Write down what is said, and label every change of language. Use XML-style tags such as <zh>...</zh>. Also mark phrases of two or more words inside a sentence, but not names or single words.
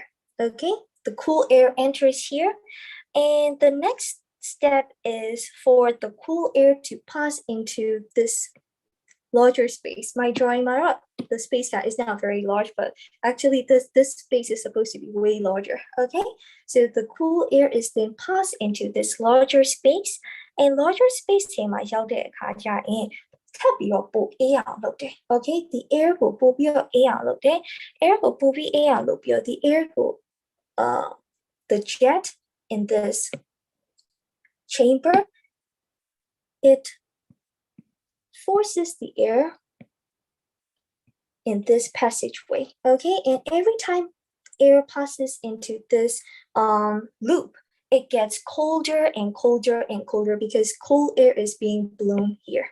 <en>Okay, the cool air enters here, and the next step is for the cool air to pass into this larger space. My drawing mark, the space that is not very large, but actually this space is supposed to be way larger. Okay, so the cool air is then passed into this larger space, and larger space</en> <my>ထဲမှာရောက်တဲ့အခါကျရင်ထပ်ပြီးတော့ပိုအေးအောင်လုပ်တယ်</my> <en>Okay, the air</en> <my>ကိုပိုပြီးတော့အေးအောင်လုပ်တယ်</my> <en>air</en> <my>ကိုပိုပြီးအေးအောင်လုပ်ပြီးတော့</my> <en>the air ကို the jet in this chamber, it forces the air in this passageway. Okay, and every time air passes into this loop, it gets colder and colder and colder because cool air is being blown here.</en>